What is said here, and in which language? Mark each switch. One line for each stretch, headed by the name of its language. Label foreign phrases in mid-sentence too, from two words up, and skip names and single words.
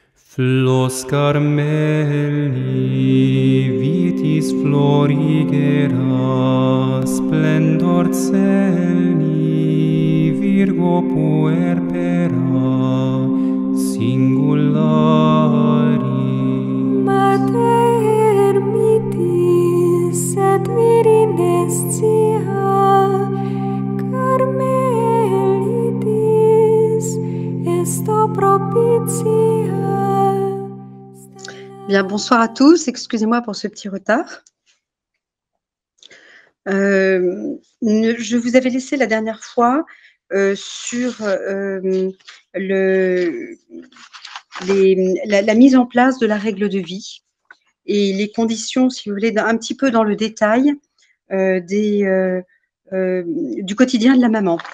Latin: Flos Carmeli, vitis florigera, splendor celi, Virgo puerpera, singulari. Mater mitis et virines Carmelitis esto propitia.
French: Bien, bonsoir à tous. Excusez-moi pour ce petit retard. Je vous avais laissé la dernière fois sur la mise en place de la règle de vie et les conditions, si vous voulez, un petit peu dans le détail du quotidien de la maman.